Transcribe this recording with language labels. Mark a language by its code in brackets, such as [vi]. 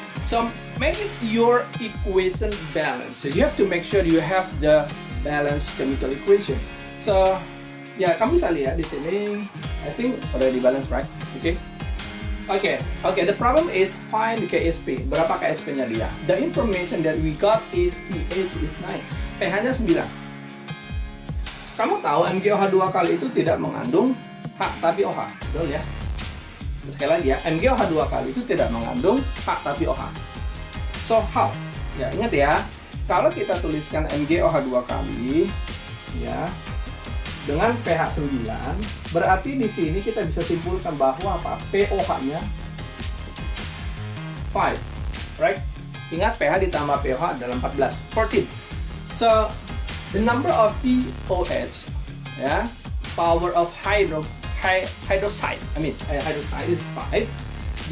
[en] So make your equation balanced. So you have to make sure you have the balanced chemical equation. So [id] ya, kamu bisa lihat di sini, [en] I think already balanced, right? Okay. The problem is find the KSP. [id] Berapa KSP-nya dia? [en] The information that we got is pH is 9. [id] pH-nya 9. Kamu tahu MgOH 2 kali itu tidak mengandung H tapi OH, betul ya? Sekali lagi ya, MgOH 2 kali itu tidak mengandung H tapi OH. [en] So how? [id] Ya, ingat ya, kalau kita tuliskan MgOH 2 kali, ya, dengan pH 9, berarti di sini kita bisa simpulkan bahwa apa? pOH-nya 5, right? Ingat pH ditambah pH adalah 14. [en] So the number of pOH, ya, power of hydroxide is 5.